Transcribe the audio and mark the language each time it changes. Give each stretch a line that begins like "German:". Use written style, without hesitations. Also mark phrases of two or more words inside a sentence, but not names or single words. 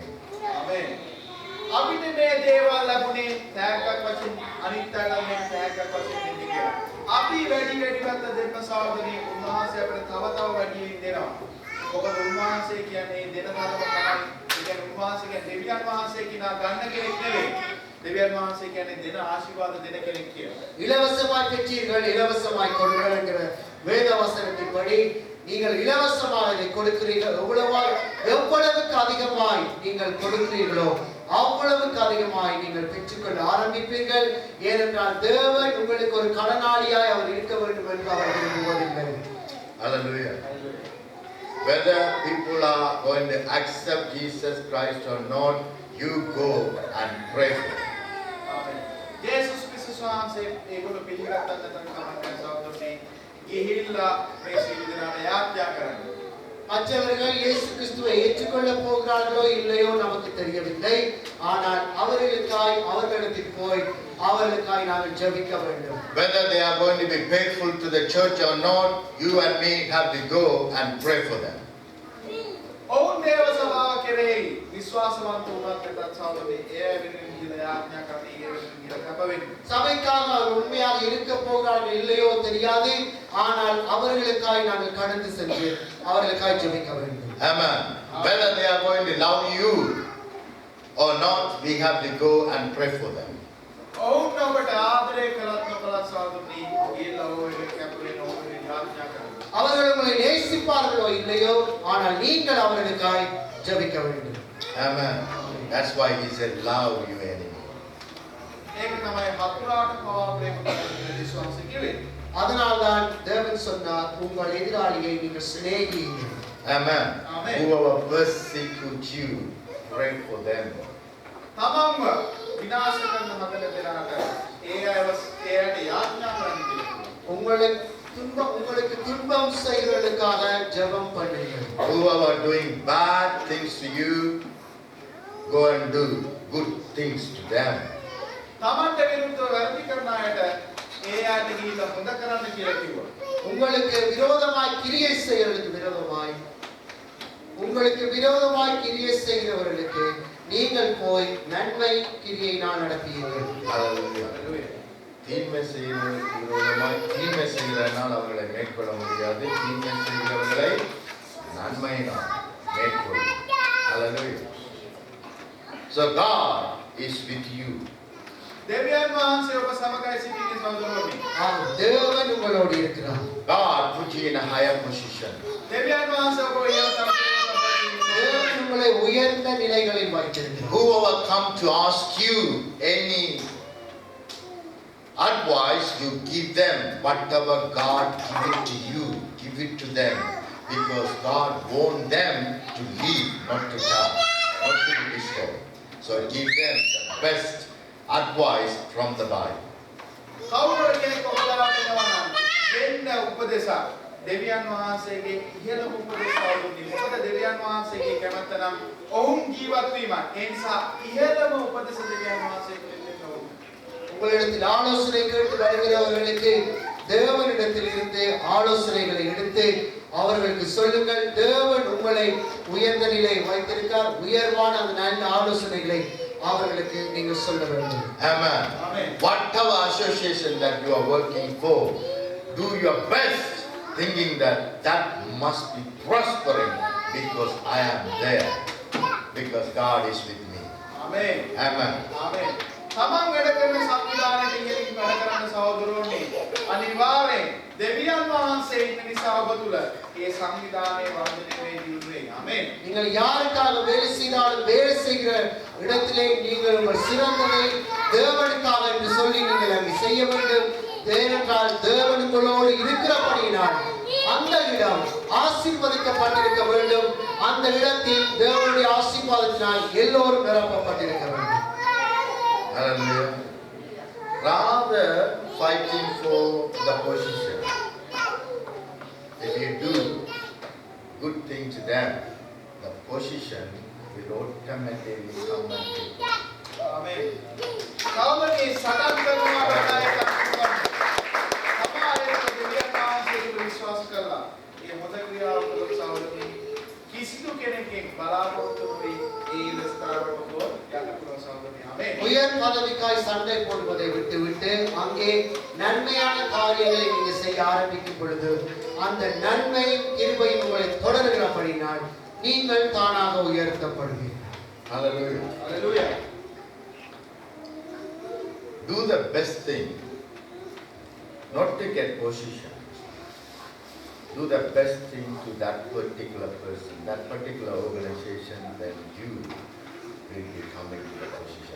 Sinhala: ආමේන්. අපිට මේ දේවල් ලැබුණේ තෑග්ගක් වශයෙන් අනිත් අයට මේ තෑග්ගක් වශයෙන් දෙන්න කියලා. අපි වැඩි වැඩිවත් දෙන්න සහෝදරී උන්වහන්සේ අපිට තව තව වැඩියෙන් දෙනවා. මොකද උන්වහන්සේ කියන්නේ දෙන තරම තමයි. ඒ කියන්නේ උන්වහන්සේ කියන්නේ දෙවියන් වහන්සේ කිනා ගන්න කෙනෙක් නෙවෙයි. දෙවියන් වහන්සේ කියන්නේ දෙන ආශිර්වාද දෙන කෙනෙක් කියලා.
Tamil: இலவசமாய் பெற்றீர்கள் இலவசமாய் கொடுங்கள் என்கிற வேத வசனத்தின்படி நீங்கள் இலவசமாக இதை கொடுக்கிறீர்கள். எவ்வளவுக்கு அதிகமாய் நீங்கள் கொடுக்கிறீர்களோ அவ்வளவுக்கு அதிகமாய் நீங்கள் பெற்றுக்கொள்ள ஆரம்பிப்பீர்கள். ஏனென்றால் தேவன் உங்களுக்கு ஒரு கடனாளியாய் அவர் இருக்க வேண்டும் என்று அவர் விரும்புவதில்லை.
English: Hallelujah. Whether people are going to accept Jesus Christ or not, you go and pray for them.
Sinhala: ආමේන්. යේසුස් ක්‍රිස්තුස් වහන්සේ ඒගොල්ලෝ පිළිගත්තත් නැත්නම් කමක් සහෝදරනි ගිහිල්ලා මේ සියලු දෙනාට යාඥා කරන්න.
Tamil: மற்றவர்கள் இயேசு கிறிஸ்துவை ஏற்றுக்கொள்ள போகிறார்களோ இல்லையோ நமக்கு தெரியவில்லை. ஆனால் அவர்களிடத்தில் போய் அவர்களுக்காய் நாங்கள் ஜெபிக்க வேண்டும்.
English: Whether they are going to be faithful to the church or not, you and me have to go and pray for them.
Sinhala: ඔවුන් දේව සභාව කෙරෙහි විශ්වාසවන්ත වුණත් නැත්නම් සහෝදරනි ඒ වෙනුවෙන් ගිහිල්ලා යාඥා කරන්න ඒ වෙනුවෙන් ගිහිල්ලා කැප වෙන්න.
Tamil: சபைக்காக அவர் உண்மையாக இருக்க போகிறார்கள் இல்லையோ தெரியாது. ஆனால் அவர்களுக்காய் நாங்கள் கடந்து சென்று அவர்களுக்காய் ஜெபிக்க வேண்டும்.
English: Amen. Whether they are going to love you or not, we have to go and pray for them.
Sinhala: ඔවුන් ඔබට ආදරය කළත් නොකළත් සහෝදරනි ගිහිල්ලා ඔය කැප වෙන්න ඕනේ යාඥා කරන්න.
Tamil: அவர்கள் உங்களை நேசிப்பார்களோ இல்லையோ ஆனால் நீங்கள் அவர்களுக்காய் ஜெபிக்க வேண்டும்.
English: Amen. That's why He said, love your enemy.
Sinhala: ඒක තමයි හතුරාට පවා ප්‍රේම කරන්න විශ්වාසය කිව්වේ.
Tamil: அதனால்தான் தேவன் சொன்னார் உங்கள் எதிராளியை நீங்கள் சிநேகியுங்கள்.
English: Amen. Amen. Whoever persecute you, pray for them.
Sinhala: තමන්ව විනාශ කරන හදන දෙනාට ඒ අයට යාඥා කරන්න කියලා.
Tamil: உங்களுக்கு துன்பம் செய்வதற்காக ஜெபம் பண்ணுங்கள்.
English: Whoever doing bad things to you, go and do good things to them.
Sinhala: තමන්ට විරුද්ධව වැරදි කරන අයට ඒ අයට ගිහිල්ලා හොඳ කරන්න කියලා කිව්වා.
Tamil: உங்களுக்கு விரோதமாய் கிரியை செய்கிறவர்களுக்கு நீங்கள் போய் நன்மை கிரியையினால் நடப்பீர்கள்.
English: Hallelujah.
Tamil: தீமை செய்கிறவர்களுக்கு விரோதமாய் தீமை செய்கிறனால் அவர்களை மேற்கொள்ள முடியாது. தீமை செய்கிறவர்களை நன்மையினால் மேற்கொள்ளும்.
English: Hallelujah. So God is with you.
Sinhala: දෙවියන් වහන්සේ ඔබ සමගයි සිටින්නේ සහෝදරනි.
Tamil: தேவன் உங்களோடு இருக்கிறார்.
English: God put you in a higher position.
Sinhala: දෙවියන් වහන්සේ ඔබ ඉහළ තලයට
Tamil: தேவன் உங்களை உயர்ந்த நிலைகளில் வைத்திருக்கிறார்.
English: Whoever come to ask you any advice, you give them whatever God give it to you, give it to them, because God want them to live, not to die, not to be destroyed. So give them the best advice from the Bible.
Sinhala: කවුරු කෙනෙක් ඔබලා දෙනවා නම් දෙන්න උපදේශ දෙවියන් වහන්සේගේ ඉහළම උපදේශ අවුරුද්දේ. මොකද දෙවියන් වහන්සේගේ කැමැත්ත නම් ඔවුන් ජීවත් වීම. ඒ නිසා ඉහළම උපදේශ දෙවියන් වහන්සේගෙන් දෙන්න ඕනේ.
Tamil: உங்களிடத்தில் ஆலோசனை கேட்டு வருகிறவர்களுக்கு தேவனிடத்தில் இருந்து ஆலோசனைகளை எடுத்து அவர்களுக்கு சொல்லுங்கள். தேவன் உங்களை உயர்ந்த நிலை வைத்திருக்கார். உயர்வான அந்த நல்ல ஆலோசனைகளை அவர்களுக்கு நீங்கள் சொல்ல வேண்டும்.
English: Amen. Amen. Whatever association that you are working for, do your best, thinking that that must be prospering because I am there, because God is with me.
Sinhala: ආමේන්.
English: Amen.
Sinhala: ආමේන්. තමන් වැඩ කරන සංවිධානයේ ඉහළින් වැඩ කරන සහෝදරෝනි අනිවාර්යෙන් දෙවියන් වහන්සේ ඉන්න නිසා ඔබ තුල ඒ සංවිධානයේ වර්ධනය වේ දියුනේ. ආමේන්.
Tamil: நீங்கள் யாருக்காக வேலை செய்தாலும் வேலை செய்கிற இடத்திலே நீங்கள் உங்கள் சிறந்ததை தேவனுக்காக என்று சொல்லி நீங்கள் அங்கு செய்ய வேண்டும். ஏனென்றால் தேவன் உங்களோடு இருக்கிறபடியினால் அந்த இடம் ஆசீர்வதிக்கப்பட்டிருக்க வேண்டும். அந்த இடத்தில் தேவனுடைய ஆசீர்வாதத்தினால் எல்லோரும் நிரப்பப்பட்டிருக்க வேண்டும்.
English: Hallelujah. Rather fighting for the position. If you do good thing to them, the position will automatically come and take.
Sinhala: ආමේන්. සහෝදරනි සටන් කරනවා වඩා සමාජයේ දෙවියන් වහන්සේට විශ්වාස කළා. ඒ හොඳ ක්‍රියාව කළොත් සහෝදරනි කිසිදු කෙනෙක්ගෙන් බලාපොරොත්තු නොවි ඒ ඉලස්කාරවලට යන්න පුළුවන් සහෝදරනි. ආමේන්.
Tamil: உயர் பதவிக்காய் சண்டை போடுவதை விட்டுவிட்டு அங்கே நன்மையான காரியங்களை நீங்க செய்ய ஆரம்பிக்கும் பொழுது அந்த நன்மை கிருபை உங்களை தொடர்கிறபடினால் நீங்கள் தானாக உயர்த்தப்படுவீர்கள்.
English: Hallelujah. Hallelujah. Do the best thing, not to get position. Do the best thing to that particular person, that particular organization, then you will be coming to the position.